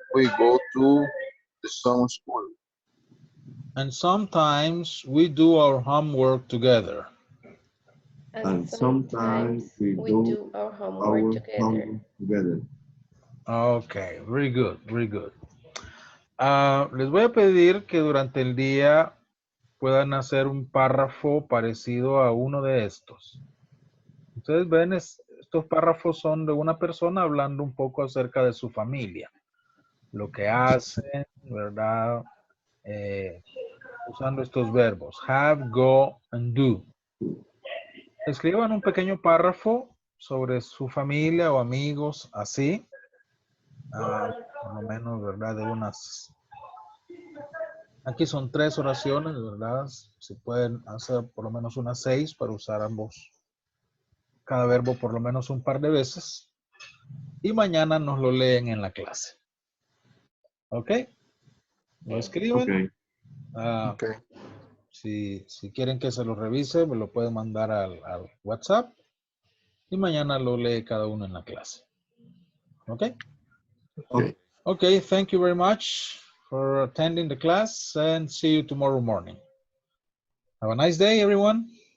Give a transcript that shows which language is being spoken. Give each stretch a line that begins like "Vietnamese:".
English: we go to the same school. And sometimes we do our homework together. And Sometimes sometimes we we do do our homework our together. homework together. Okay, very good, very good.
Spanish: Les voy a pedir que durante el día puedan hacer un párrafo parecido a uno de estos. Ustedes ven, estos párrafos son de una persona hablando un poco acerca de su familia, lo que hacen, ¿verdad? Usando estos verbos, have, go, and do. Escriban un pequeño párrafo sobre su familia o amigos, así, por lo menos, ¿verdad? De unas... Aquí son 3 oraciones, ¿verdad? Se pueden hacer por lo menos unas 6 para usar ambos, cada verbo por lo menos un par de veces. Y mañana nos lo leen en la clase. ¿Ok? Lo escriben.
English: Okay. Okay.
Spanish: Si quieren que se lo revise, me lo pueden mandar al WhatsApp. Y mañana lo lee cada uno en la clase. ¿Ok?
English: Okay. Okay, thank you very much for attending the class and see you tomorrow morning. Have a nice day, everyone.